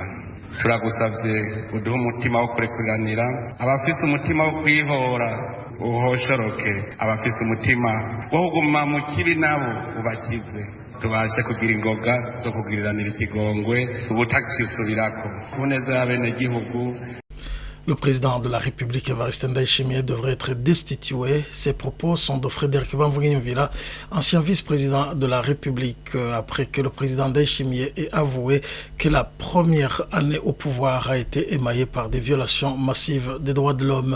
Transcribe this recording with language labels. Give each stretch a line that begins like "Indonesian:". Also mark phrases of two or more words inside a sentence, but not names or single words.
Rundi: Turagusavye uduhe umutima wo kurekuriranira, abafise umutima wo kwihora uhoshoroke, abafise umutima wo kuguma mu kibi nabo ubakize, tubashe kugira ingoga zo kugiriranira ikigongwe ubutacisubirako ku neza y'abenegihugu.
French: Le président de la République, Evariste Ndayishimiye, devrait être destitué. Ces propos sont de Frédéric Bamvuguignon-Villa, ancien vice-président de la République, après que le président Ndayishimiye ait avoué que la première année au pouvoir a été émaillée par des violations massives des droits de l'homme.